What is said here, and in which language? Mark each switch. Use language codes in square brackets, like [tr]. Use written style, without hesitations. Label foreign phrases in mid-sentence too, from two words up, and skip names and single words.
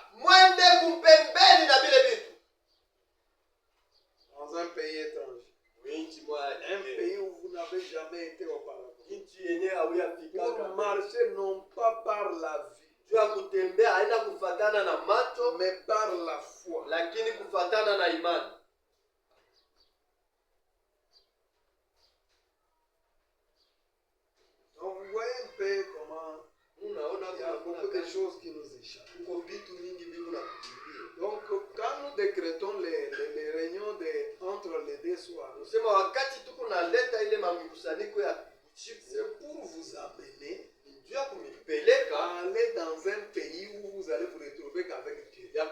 [sw] Mwende kumpembeni na vile vitu. [fr] Dans un pays étranger. Un pays où vous n'avez jamais été auparavant. Pour marcher non pas par la vue. [sw] Jua kutembea haina kufatana na macho, [fr] mais par la foi. [sw] Lakini kufatana na imani. [fr] Donc vous voyez un peu comment il y a beaucoup de choses qui nous échappent. Donc quand nous décrétons les réunions entre les deux soirs, c'est pour vous amener à aller dans un pays où vous allez vous retrouver qu'avec Dieu.